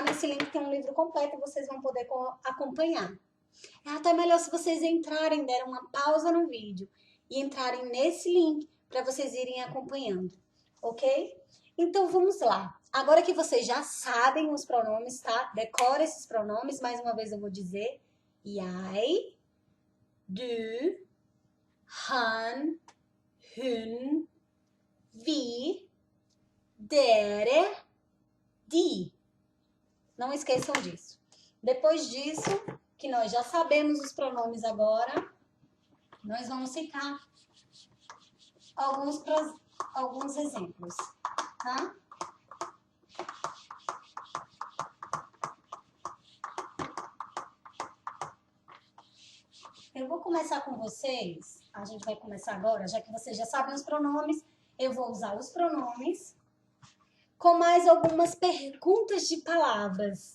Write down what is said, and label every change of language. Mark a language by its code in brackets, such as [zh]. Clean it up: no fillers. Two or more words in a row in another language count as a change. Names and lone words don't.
[pt] Nesse link tem um livro completo e vocês vão poder acompanhar. É até melhor se vocês entrarem, deram uma pausa no vídeo e entrarem nesse link para vocês irem acompanhando, ok? Então vamos lá. Agora que vocês já sabem os pronomes, tá? Decora esses pronomes, mais uma vez eu vou dizer. [no] Jeg, du, han, hun, vi, dere, de. [pt] Não esqueçam disso. Depois disso, que nós já sabemos os pronomes agora, nós vamos citar alguns exemplos, tá? Eu vou começar com vocês, a gente vai começar agora, já que vocês já sabem os pronomes, eu vou usar os pronomes com mais algumas perguntas de palavras.